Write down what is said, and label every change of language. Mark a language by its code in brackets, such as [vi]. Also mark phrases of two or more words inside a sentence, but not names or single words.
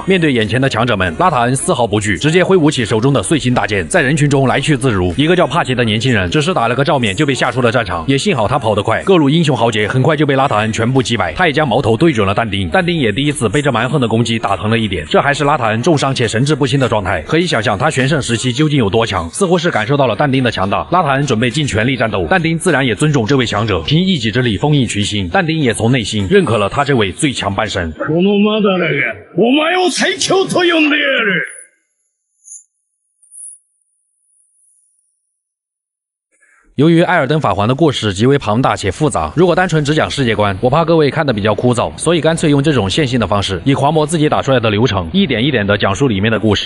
[zh] 面对眼前的强者们，拉塔恩丝毫不惧，直接挥舞起手中的碎星大剑，在人群中来去自如。一个叫帕奇的年轻人只是打了个照面就被吓出了战场，也幸好他跑得快，各路英雄豪杰很快就被拉塔恩全部击败。他也将矛头对准了但丁，但丁也第一次被这蛮横的攻击打疼了一点。这还是拉塔恩重伤且神志不清的状态，可以想象他全盛时期究竟有多强。似乎是感受到了但丁的强大，拉塔恩准备尽全力战斗。但丁自然也尊重这位强者，凭一己之力封印群星。但丁也从内心认可了他这位最强半神。 [ja] このマダラがお前を最強と呼んでやる。 [zh] 由于艾尔登法环的故事极为庞大且复杂，如果单纯只讲世界观，我怕各位看得比较枯燥，所以干脆用这种线性的方式，以狂魔自己打出来的流程，一点一点的讲述里面的故事。